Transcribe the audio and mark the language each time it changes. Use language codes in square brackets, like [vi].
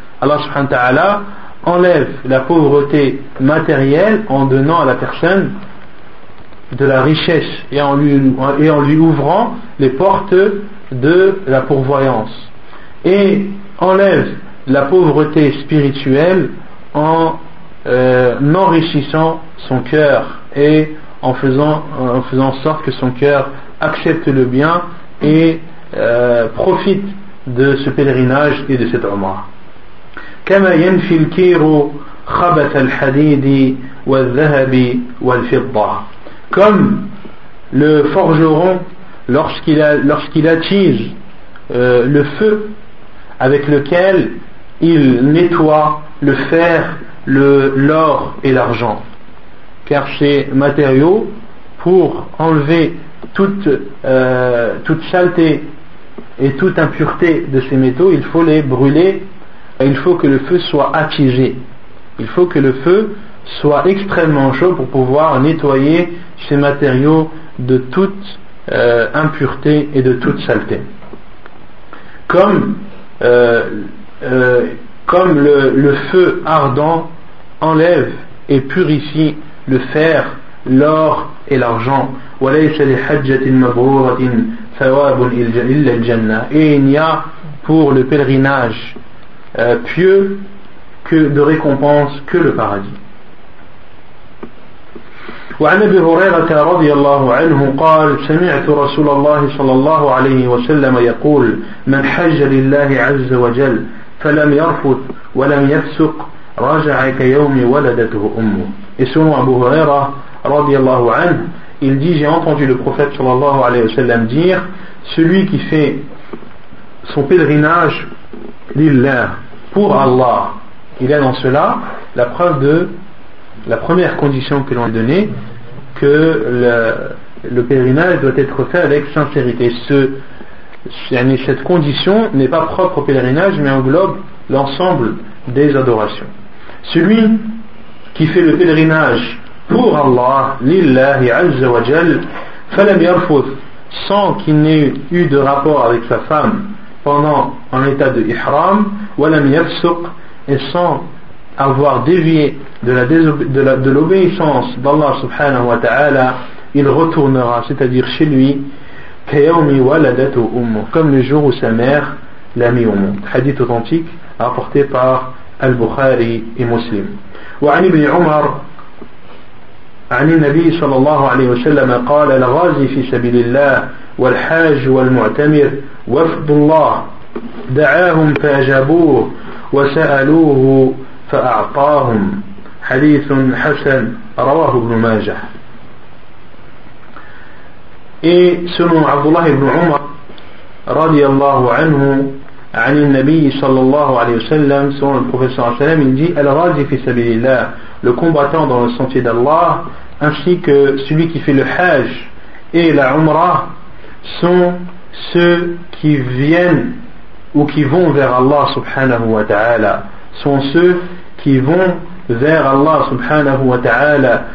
[fr] Allah subhanahu wa ta'ala enlève la pauvreté matérielle en donnant à la personne de la richesse et en lui ouvrant les portes de la pourvoyance, et enlève la pauvreté spirituelle en enrichissant son cœur et en faisant en sorte que son cœur accepte le bien et profite de ce pèlerinage et de cette umra. [ar] كما ينفي الكير خبث الحديد والذهب والفضة. [fr] Comme le forgeron lorsqu'il attise le feu avec lequel il nettoie le fer, l'or et l'argent, car ces matériaux pour enlever toute saleté et toute impureté de ces métaux, il faut les brûler, il faut que le feu soit attisé, il faut que le feu soit extrêmement chaud pour pouvoir nettoyer ces matériaux de toute impureté et de toute saleté. Comme le feu ardent enlève et purifie le fer, l'or et l'argent. Et il n'y a pour le pèlerinage pieux que de récompense que le paradis. [ar] وعن ابي هريره رضي الله عنه قال سمعت رسول الله صلى الله عليه وسلم يقول من حج لله عز وجل فلم يرفث ولم يفسق رجع كيوم ولدته امه. [fr] Et selon Abu Huraira [ar] رضي الله عنه, [fr] il dit j'ai entendu le prophète [ar] صلى الله عليه وسلم [fr] dire celui qui fait son pèlerinage لله pour Allah, il est dans cela la preuve de la première condition que l'on a donnée, que le pèlerinage doit être fait avec sincérité. Cette condition n'est pas propre au pèlerinage, mais englobe l'ensemble des adorations. Celui qui fait le pèlerinage pour Allah, [ar] lillahi azza wa jal, falam yarfuth, [fr] sans qu'il n'ait eu de rapport avec sa femme pendant un état de ihram, [ar] walam yafsuq, [fr] et sans avoir dévié de l'obéissance d'Allah subhanahu wa ta'ala, il retournera, c'est-à-dire chez lui, comme le jour où sa mère l'a mis au monde. Hadith authentique rapporté par Al-Bukhari et Muslim. [ar] وعن ابن عمر عن النبي صلى الله عليه وسلم قال الغازي في سبيل الله والحاج والمعتمر وفد الله دعاهم فأجابوه وسألوه فأعطاهم حديث حسن رواه ابن ماجه. [fr] Et selon Abdullah ibn Umar radiallahu anhu [ar] عن النبي صلى الله عليه وسلم, [fr] selon le prophète [ar] صلى الله عليه وسلم, [fr] il dit [ar] الغازي في سبيل الله, [fr] le combattant dans le sentier d'Allah, ainsi que celui qui fait le hajj et la umrah, sont ceux qui viennent ou qui vont vers Allah subhanahu wa ta'ala, sont ceux qui vont vers Allah subhanahu wa ta'ala.